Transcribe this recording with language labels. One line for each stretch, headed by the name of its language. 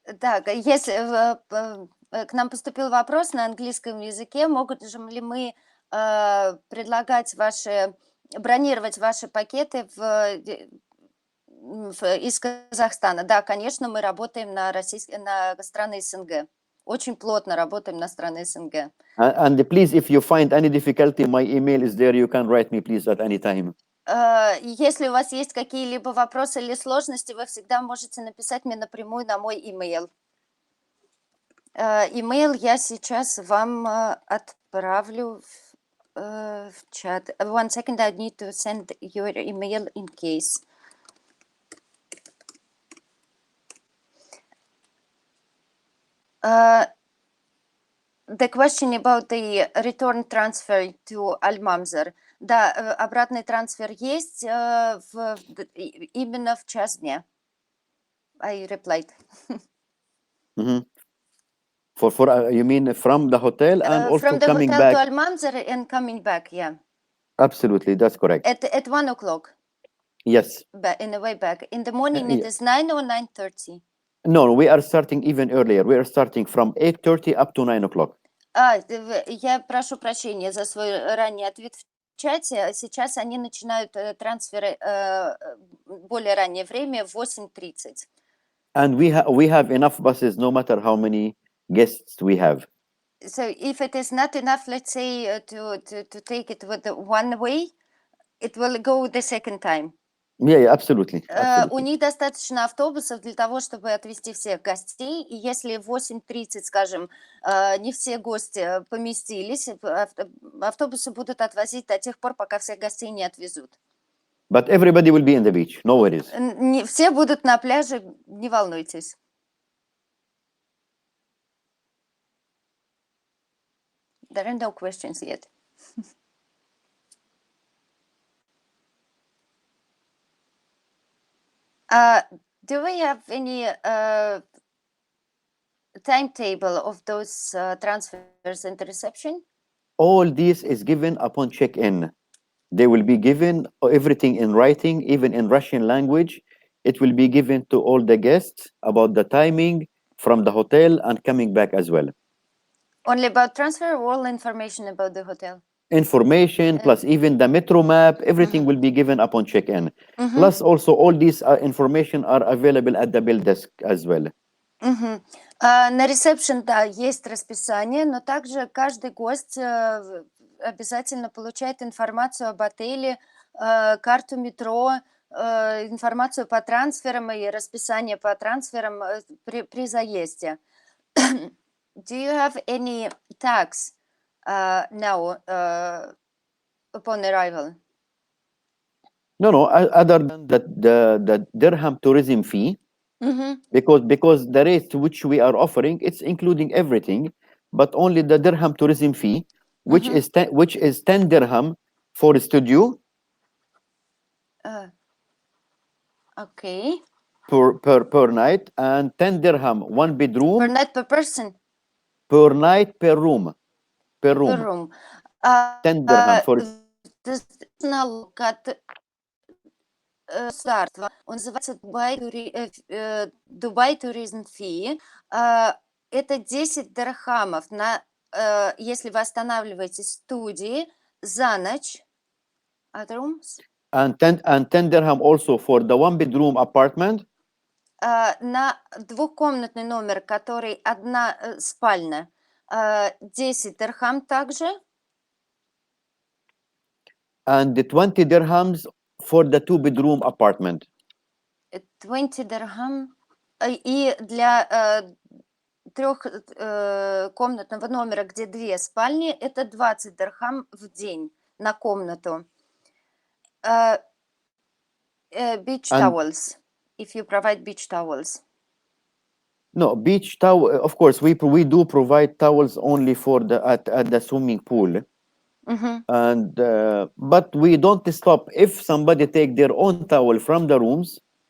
Russian: Так, если к нам поступил вопрос на английском языке, могут ли мы бронировать ваши пакеты из Казахстана? Да, конечно, мы работаем на страны СНГ. Очень плотно работаем на страны СНГ.
English: And please, if you find any difficulty, my email is there. You can write me, please, at any time.
Russian: Если у вас есть какие-либо вопросы или сложности, вы всегда можете написать мне напрямую на мой имейл. Имейл я сейчас вам отправлю в чат.
English: One second, I need to send your email in case. The question about the return transfer to Al-Mamzar.
Russian: Да, обратный трансфер есть именно в час дня.
English: I replied. You mean from the hotel and also from the coming hotel back? to Al-Mamzar and coming back, yeah. Absolutely, that's correct. At 1 o'clock. Yes. In the way back. In the morning, it is 9 or 9:30? No, we are starting even earlier. We are starting from 8:30 up to 9 o'clock.
Russian: Я прошу прощения за свой ранний ответ в чате. Сейчас они начинают трансферы более раннее время, в 8:30.
English: And we have enough buses no matter how many guests we have. So if it is not enough, let's say, to take it with the one way, it will go the second time. Yeah, absolutely.
Russian: У них достаточно автобусов для того, чтобы отвезти всех гостей. И если в 8:30, скажем, не все гости поместились, автобусы будут отвозить до тех пор, пока всех гостей не отвезут.
English: But everybody will be in the beach, no worries.
Russian: Все будут на пляже, не волнуйтесь.
English: There are no questions yet. Do we have any timetable of those transfers and reception? All this is given upon check-in. They will be given everything in writing, even in Russian language. It will be given to all the guests about the timing from the hotel and coming back as well. Only about transfer or all information about the hotel? Information plus even the metro map, everything will be given upon check-in. Plus also all these information are available at the bill desk as well.
Russian: На ресепшн, да, есть расписание, но также каждый гость обязательно получает информацию об отеле, карту метро, информацию по трансферам и расписание по трансферам при заезде.
English: Do you have any tax now upon arrival? No, other than the dirham tourism fee, because the rate which we are offering, it's including everything, but only the dirham tourism fee, which is 10 dirham for a studio. Okay. Per night, and 10 dirham one bedroom. Per night per person? Per night per room. Per room. 10 dirham for
Russian: налог от государства. Он называется Dubai Tourism Fee. Это 10 дирхамов если вы останавливаетесь в студии за ночь.
English: Other rooms? And 10 dirham also for the one bedroom apartment.
Russian: На двухкомнатный номер, который одна спальня, 10 дирхам также.
English: And the 20 dirhams for the 2-bedroom apartment.
Russian: 20 дирхам. И для трехкомнатного номера, где 2 спальни, это 20 дирхам в день на комнату.
English: Beach towels, if you provide beach towels. No, beach towel. Of course, we do provide towels only for at the swimming pool. And but we don't stop if somebody take their own towel from the rooms.